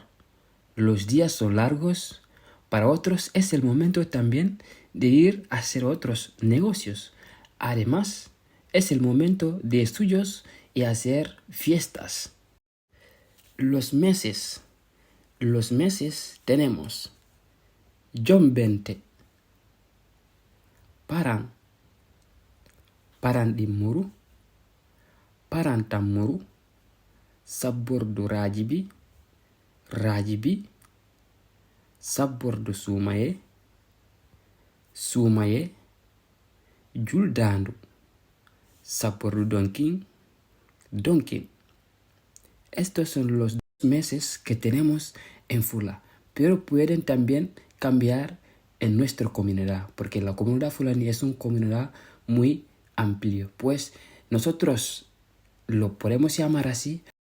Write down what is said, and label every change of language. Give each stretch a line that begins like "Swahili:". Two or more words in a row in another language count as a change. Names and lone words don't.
Spanish: Los días son largos. Para otros es el momento también de ir a hacer otros negocios. Además, es el momento de estudios y hacer fiestas. Los meses. Los meses tenemos Jombente, Paran, Parandimuru, Parantamuru, Sabordu Rajibi, Rajibi, Sabordu Sumaye, Sumaye, Juldandu, Sabordu Donkin, Donkin. Estos son los 2 meses que tenemos en Fula, pero pueden también cambiar en nuestra comunidad, porque la comunidad fulani es una comunidad muy amplia, pues nosotros lo podemos llamar así.